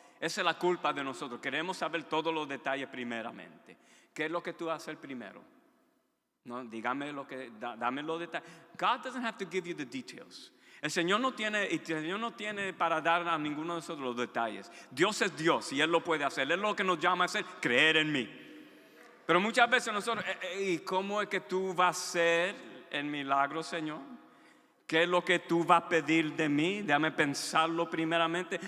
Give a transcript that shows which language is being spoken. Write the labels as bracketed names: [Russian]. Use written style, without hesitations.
[Spanish] Esa es la culpa de nosotros. Queremos saber todos los detalles primeramente. ¿Qué es lo que tú vas a hacer primero? No, dígame dame los detalles. [English] God doesn't have to give you the details. [Spanish] El Señor no tiene para dar a ninguno de nosotros los detalles. Dios es Dios y Él lo puede hacer. Él es lo que nos llama a hacer, creer en mí. Pero muchas veces nosotros, ¿y cómo es que tú vas a hacer el milagro, Señor? ¿Qué es lo que tú vas a pedir de mí? Déjame pensarlo primeramente.